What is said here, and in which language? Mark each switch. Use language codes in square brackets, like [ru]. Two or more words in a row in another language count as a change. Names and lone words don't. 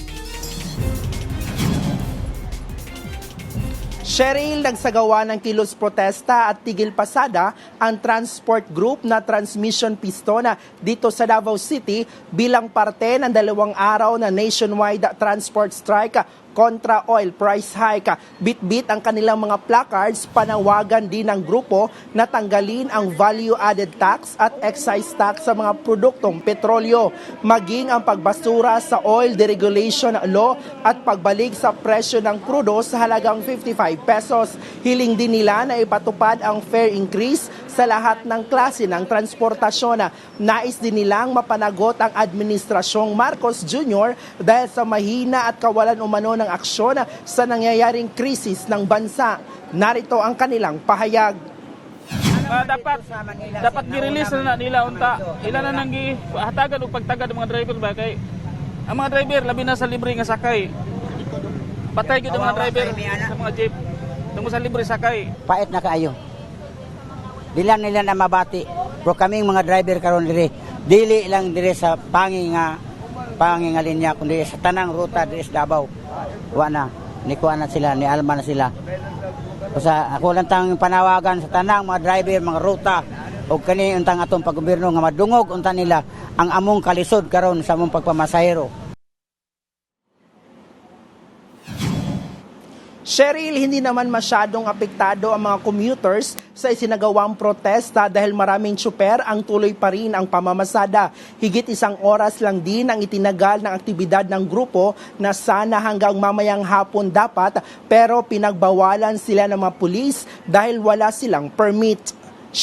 [tl] Cheryl, nagsagawa ng kilos protesta at tigil pasada ang transport group na Transmission Pistona dito sa Davao City bilang parte ng 2 araw na [en] nationwide transport strike [tl] kontra [en] oil price hike. [tl] Bit-bit ang kanilang mga placards, panawagan din ng grupo na tanggalin ang [en] value-added tax [tl] at [en] excise tax [tl] sa mga produktong petrolyo, maging ang pagbasura sa [en] oil deregulation law [tl] at pagbalik sa presyo ng krudo sa halagang 55 pesos. Hiling din nila na ipatupad ang [en] fare increase [tl] sa lahat ng klase ng transportasyon. Nais din nilang mapanagot ang Administrasyong Marcos Jr. dahil sa mahina at kawalan umano ng aksyon sa nangyayaring krisis ng bansa. Narito ang kanilang pahayag. [ceb] Dapat gi-release na nila unta. Ila na nang gihatagan og pagtagad [tl] ng mga [ceb] driver ba kay ang mga driver labi na sa libre nga sakay. Patay gyud ang mga driver sa mga jeep. Tungo sa libre sakay. Pait na kaayo. Dila nila na mabati. Pero kaming mga driver karon dili lang dire sa pangi nga linya kundi sa tanang ruta dire sa Davao. Wa na nikuha na sila, ni alma na sila. Sa ako lang tang panawagan sa tanang mga driver, mga ruta o kani untang atong paggobyerno nga madungog unta nila ang among kalisod karon sa among pagpamasahero. [tl] Cheryl, hindi naman masyadong apektado ang mga commuters sa isinagawang protesta dahil maraming tsuper ang tuloy pa rin ang pamamasada. Higit 1 oras lang din ang itinagal ng aktibidad ng grupo na sana hanggang mamayang hapon dapat, pero pinagbawalan sila ng mga pulis dahil wala silang permit.